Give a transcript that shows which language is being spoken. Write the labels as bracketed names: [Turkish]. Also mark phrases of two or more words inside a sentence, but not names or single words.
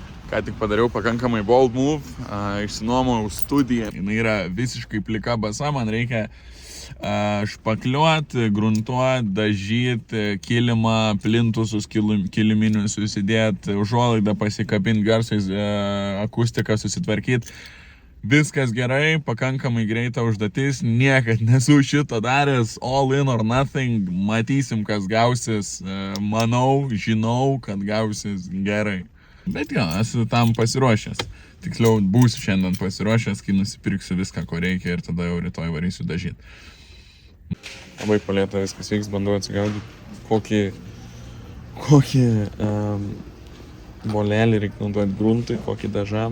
[Lithuanian] Ką tik padariau pakankamai [English] bold move, [Lithuanian] išsinuomojau studiją. Jis yra visiškai plika basa, man reikia špakliuoti, gruntuoti, dažyti, kilimą, plintusus kiliminius susidėti, užuolaidą pasikabinti, garsais akustiką susitvarkyti. Viskas gerai, pakankamai greita užduotis, niekad nesu šito daręs, [English] all in or nothing, [Lithuanian] matysim, kas gausis, manau, žinau, kad gausis gerai. Bet jo, esu tam pasiruošęs. Tiksliau, būsiu šiandien pasiruošęs, kai nusipirksiu viską, ko reikia ir tada jau rytoj varysiu dažyti. Labai palėta viskas vyks, bandau atsigaudyti, kokį molelį reikia naudoti gruntui, kokį dažam.